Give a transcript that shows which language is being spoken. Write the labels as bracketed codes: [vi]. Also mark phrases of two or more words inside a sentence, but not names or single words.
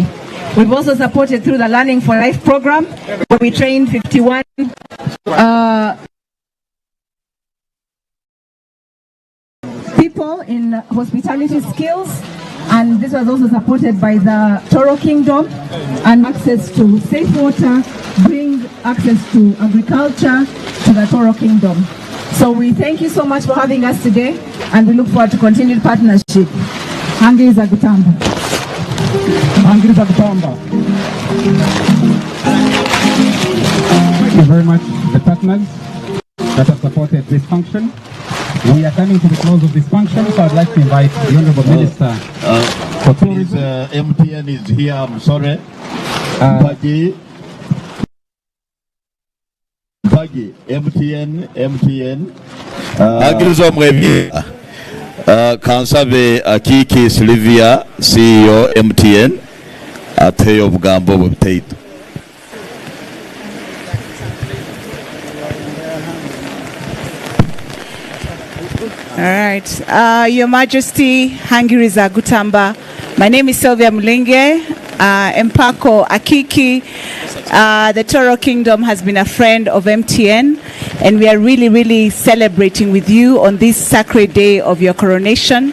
[en] We've also supported through the Learning for Life program, where we trained 51 people in hospitality skills, and this was also supported by the Tooro Kingdom, and access to safe water, bring access to agriculture to the Tooro Kingdom. So we thank you so much for having us today, and we look forward to continued partnership. [ttj] Hangiri za Gutamba. Hangiri za Gutamba. [en] Thank you very much, the partners that have supported this function. We are coming to the close of this function, so I'd like to invite the Honorable Minister for Tourism. MTN is here, I'm sorry. Mpagi, MTN. [ttj] Agirizo mwebi. Kansabe Akiki Sylvia, CEO MTN, Ateyo Bugambo Buteitu. [en] All right. Your Majesty, [ttj] Hangiri za Gutamba. [en] My name is Sylvia Mulenge. [ttj] Empango Akiki. [en] The Tooro Kingdom has been a friend of MTN, and we are really, really celebrating with you on this sacred day of your coronation.